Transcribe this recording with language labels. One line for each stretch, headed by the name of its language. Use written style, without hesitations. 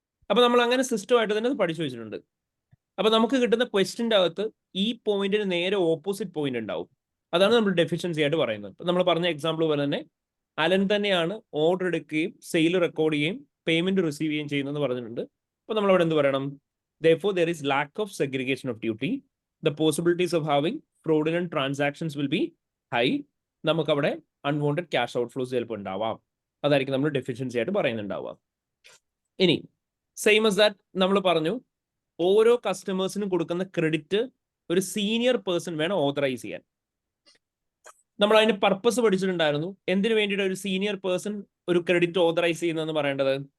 Malayalam: അപ്പൊ നമ്മൾ അങ്ങനെ സിസ്റ്റമായിട്ട് തന്നെ പഠിച്ചു വെച്ചിട്ടുണ്ട്. അപ്പൊ നമുക്ക് കിട്ടുന്ന ക്വസ്റ്റിന്റെ അകത്ത് ഈ പോയിന്റിന് നേരെ ഓപ്പോസിറ്റ് പോയിന്റ് ഉണ്ടാവും. അതാണ് നമ്മൾ ഡെഫിഷ്യൻസി ആയിട്ട് പറയുന്നത്. നമ്മൾ പറഞ്ഞ എക്സാമ്പിൾ പോലെ തന്നെ അലൻ തന്നെയാണ് ഓർഡർ എടുക്കുകയും സെയിൽ റെക്കോർഡ് ചെയ്യുകയും പേയ്മെന്റ് റിസീവ് ചെയ്യുകയും ചെയ്യുന്നതെന്ന് പറഞ്ഞിട്ടുണ്ട്. അപ്പൊ നമ്മൾ അവിടെ എന്ത് പറയണം,
English: therefore there is lack of segregation of duty, the possibilities of having fraudulent transactions will be high.
Malayalam: നമുക്ക് അവിടെ അൺവാണ്ടഡ് ക്യാഷ് ഔട്ട്ഫ്ലോസ് ചിലപ്പോൾ ഉണ്ടാവാം. അതായിരിക്കും നമ്മൾ ഡെഫിഷ്യൻസി ആയിട്ട് പറയുന്നുണ്ടാവുക. ഇനി സെയിം
English: as that
Malayalam: നമ്മൾ പറഞ്ഞു, ഓരോ കസ്റ്റമേഴ്സിനും കൊടുക്കുന്ന ക്രെഡിറ്റ് ഒരു സീനിയർ പേഴ്സൺ വേണം ഓതറൈസ് ചെയ്യാൻ. നമ്മൾ അതിന്റെ പർപ്പസ് പഠിച്ചിട്ടുണ്ടായിരുന്നു, എന്തിനു വേണ്ടിയിട്ട് ഒരു സീനിയർ പേഴ്സൺ ഒരു ക്രെഡിറ്റ് ഓതറൈസ് ചെയ്യുന്നതെന്ന് പറയേണ്ടത്.